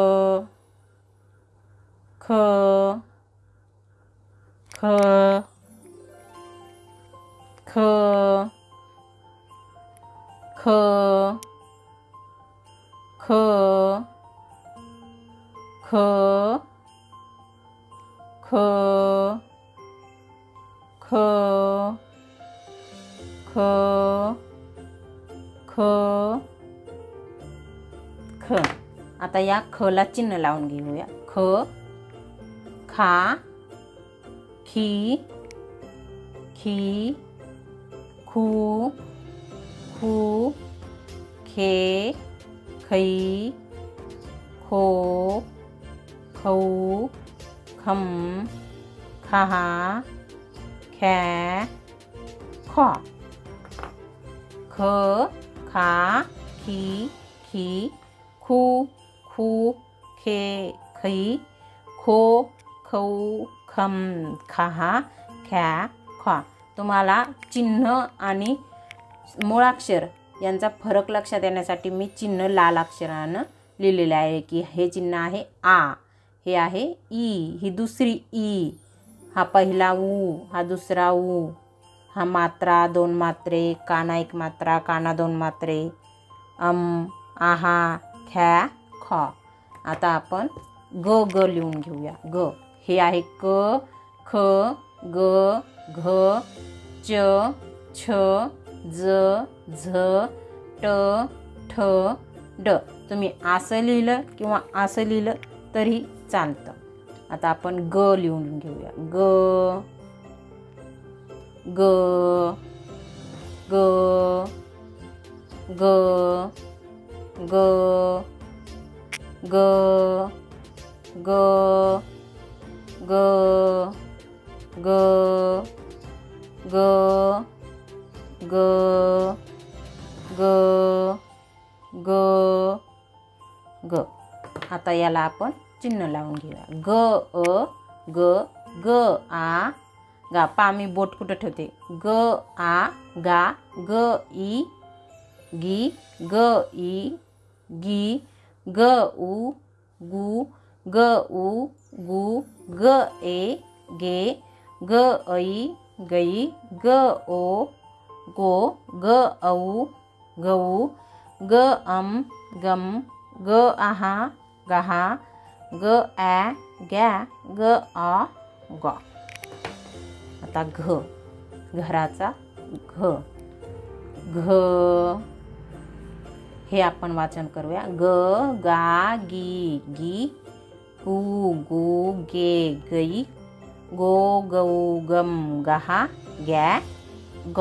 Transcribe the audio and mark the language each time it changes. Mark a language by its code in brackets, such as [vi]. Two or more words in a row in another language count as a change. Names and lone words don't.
[mr] ख, ख, ख, ख, ख, ख, ख, ख, ख, ख, ख. आता या खला चिन्ह लावून घेऊया. ख, खा, खी, खू, खे, खै, खो, खौ, खम, खहा, ख्या, ख्वा. ख, खा, खी, खू, खे, खै, खो, खौ, खम, खहा, ख्या, ख्वा. तुम्हाला चिन्ह आणि मूळाक्षर यांचा फरक लक्षात येण्यासाठी मी चिन्ह लाल अक्षरानं लिहिलेले आहे की हे चिन्ह आहे आ, हे आहे ई, ही दुसरी ई, हा पहिला उ, हा दुसरा उ, हा मात्रा दोन मात्रे, काना एक मात्रा, काना दोन मात्रे, आहा, ख्या, ख. आता आपण ग लिहून घेऊया. ग हे आहे क, ख, ग, घ, च, छ, ज, झ, ट, ठ, ड. तुम्ही असं लिहिलं किंवा असं लिहिलं तरी चालतं. आता आपण ग लिहून घेऊया. ग, ग, ग, ग, ग, ग, ग, ग, ग, ग, ग, ग, ग, ग. आता याला आपण चिन्ह लावून घेऊया. ग अ ग, ग आ गा. पा मी बोट कुठं ठेवते. ग आ गा, ग ई गी, ग ई गी, ग उ गु, ग उ गु, ग ए गे, ग ऐ गई, ग ओ गो, ग औ गऊ, ग गम, ग आहा गहा, ग ॲ गॅ, ग आ ग. आता घ, घराचा घ. घ हे आपण वाचन करूया. ग गा गी गी, गु गु गे गई, गो गौ गम गहा, गॅ ग.